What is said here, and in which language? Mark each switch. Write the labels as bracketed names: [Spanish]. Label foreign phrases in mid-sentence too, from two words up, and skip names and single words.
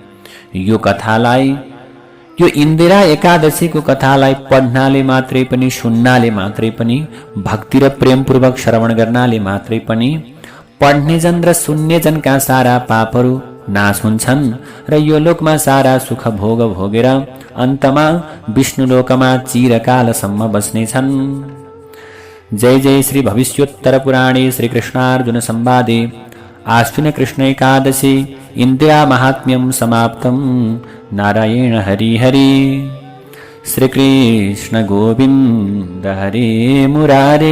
[Nepali] यो इन्दिरा एकादशीको कथालाई पढ्नाले मात्रै पनि, सुन्नाले मात्रै पनि, भक्ति र प्रेमपूर्वक श्रवण गर्नाले मात्रै पनि पढ्नेजन र सुन्नेजनका सारा पापहरू नाश हुन्छन् र यो लोकमा सारा सुख भोगेर अन्तमा विष्णुलोकमा चिरकालसम्म बस्नेछन्। [Sanskrit] जय जय श्री भविष्योत्तर पुराणे श्री कृष्णार्जुन संवादे आश्विन कृष्ण एकादशी इन्दिरा महात्म्यं समाप्तं। नारायण हरि हरि। श्री कृष्ण गोविन्द हरे मुरारे।